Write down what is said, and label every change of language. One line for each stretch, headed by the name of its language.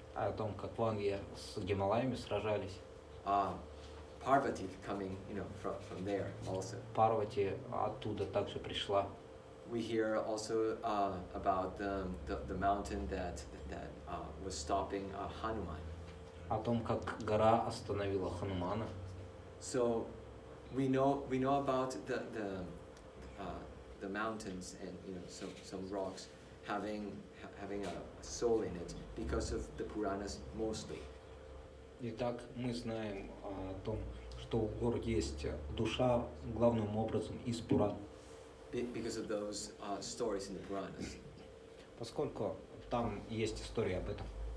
Russian: О том, как Вандья с Гималаями сражались.
English: Parvati coming, you know, from there also.
Russian: Парвати оттуда также пришла.
English: We hear also about the mountain that was stopping Hanuman.
Russian: О том, как гора остановила Ханумана.
English: So we know about the mountains and, you know, some rocks having a soul in it because of the Puranas mostly.
Russian: Итак, мы знаем о том, что у гор есть душа главным образом из Пуран.
English: Because of those stories in the Puranas.
Russian: Поскольку там есть история об этом.